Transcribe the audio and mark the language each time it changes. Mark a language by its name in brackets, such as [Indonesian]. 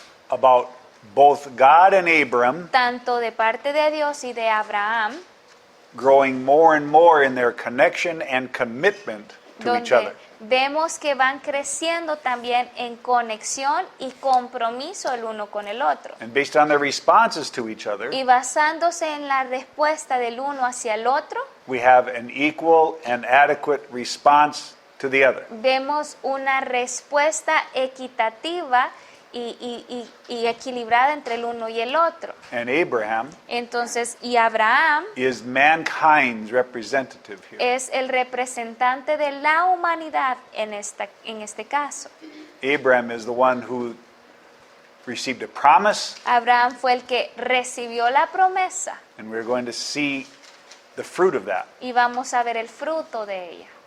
[English] About both God and Abram [Spanish] tanto de parte de Dios y de Abraham, [English] growing more and more in their connection and commitment to each [Spanish] donde [English] other. [Spanish] vemos que van creciendo también en conexión y compromiso el uno con el otro. [English] And based on their responses to each other, [Spanish] Y basándose en la respuesta del uno hacia el otro, [English] we have an equal and adequate response to the other. [Spanish] vemos una respuesta equitativa y equilibrada entre el uno y el otro. [English] And Abraham [Spanish] Entonces, y Abraham [English] is mankind's representative here. [Spanish] es el representante de la humanidad en este caso. [English] Abraham is the one who received a promise, [Spanish] Abraham fue el que recibió la promesa [English] and we're going to see the fruit of that. [Spanish] y vamos a ver el fruto de ella.